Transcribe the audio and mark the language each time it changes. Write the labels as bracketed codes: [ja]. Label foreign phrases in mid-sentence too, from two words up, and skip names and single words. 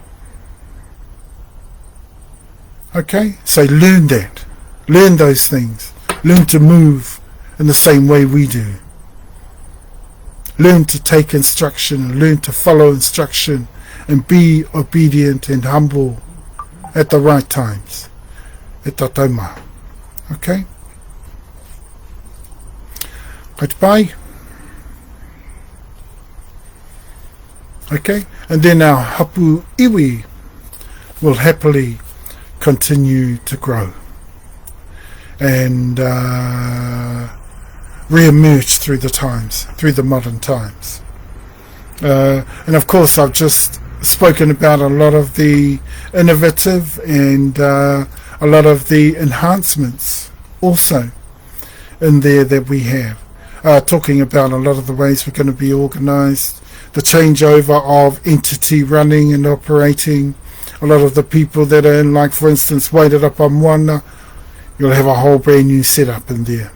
[en] Okay? So learn that. Learn those things. Learn to move in the same way we do. Learn to take instruction. Learn to follow instruction. And be obedient and humble at the right times. [mi] E tatauma. Okay? Kaitipai. [en] Okay? And then our [mi] hapu iwi [en] will happily continue to grow and re-emerge through the times, through the modern times. And of course I've just spoken about a lot of the innovative and a lot of the enhancements also in there that we have, talking about a lot of the ways we're going to be organised, the changeover of entity running and operating, a lot of the people that are in, like for instance Wairarapa Moana, you'll have a whole brand new setup in there.